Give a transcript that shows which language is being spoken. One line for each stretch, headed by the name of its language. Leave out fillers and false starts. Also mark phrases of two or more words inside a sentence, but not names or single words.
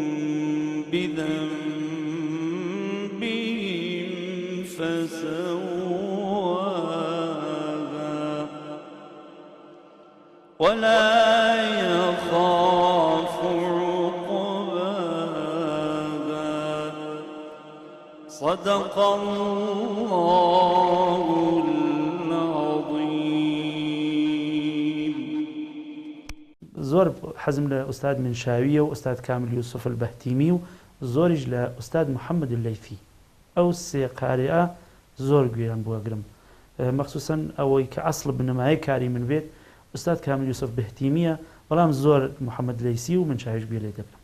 Arabic: بذنبهم فسواها ولا يخاف عقباها صدق الله العظيم.
Central Kurdish: زۆر حەزم لە ئوستاد منشاویە و ئوستاد کامل یوسف البەهتیمی و زۆریش لە ئوستاد محەممەد اللەیثی ئەو سێ قارئە زۆر گوێران بوەگرم مەخسوسەن ئەوەی کە ئەسڵ بنەمای کاری من بێت ئوستاد کامل یوسف بەهتیمیە بەڵام زۆر محەممەد لەیسی و منشاویش گوێ لێ دەبم.